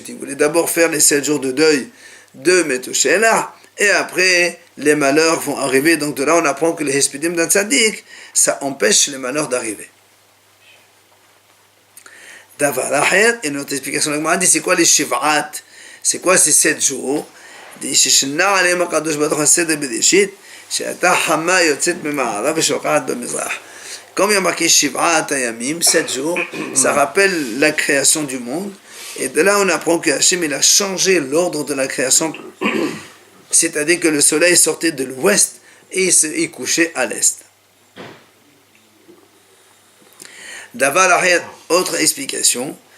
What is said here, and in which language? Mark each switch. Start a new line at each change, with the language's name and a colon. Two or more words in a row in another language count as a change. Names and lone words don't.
French: Il voulait d'abord faire les 7 jours de deuil de Metoshelah, et après, les malheurs vont arriver. Donc de là, on apprend que les Hespidim d'un tzaddik, ça empêche les malheurs d'arriver.
Hebrew: דבר אחר,
French: et notre explication, la Gemara dit, c'est quoi les Shiv'at? C'est quoi ces 7 jours? Il dit,
Hebrew: שינה עליהם הקדוש ברוך הוא סדר בראשית, שהייתה חמה יוצאת ממערב ושוקעת במזרח.
French: Comme il y a marqué
Hebrew: שבעת הימים,
French: 7 jours, ça rappelle la création du monde. Et de là, on apprend que Hachem il a changé l'ordre de la création. C'est-à-dire que le soleil sortait de l'ouest et il couchait à l'est.
Hebrew: דבר אחר,
French: autre explication.